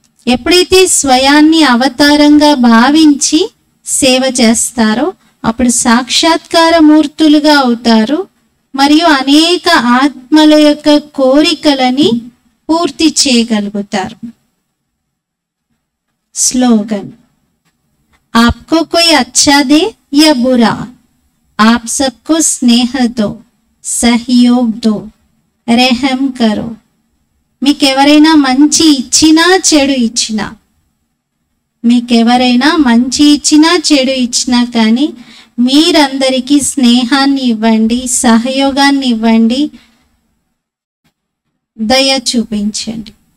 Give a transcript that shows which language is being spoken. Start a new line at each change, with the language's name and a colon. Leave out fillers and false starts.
Telugu: ఎప్పుడైతే స్వయాన్ని అవతారంగా భావించి సేవ చేస్తారో అప్పుడు సాక్షాత్కార మూర్తులుగా అవుతారు మరియు అనేక ఆత్మల యొక్క కోరికలని పూర్తి చేయగలుగుతారు.
Hindi: स्लोगन: आपको कोई अच्छा दे या बुरा, आप सबको स्नेह दो, सहयोग दो, रहम करो.
Telugu: మీకెవరైనా మంచి ఇచ్చినా చెడు ఇచ్చినా, మీకెవరైనా మంచి ఇచ్చినా చెడు ఇచ్చినా కానీ మీరందరికీ స్నేహాన్ని ఇవ్వండి, సహయోగాన్ని ఇవ్వండి, దయ చూపించండి.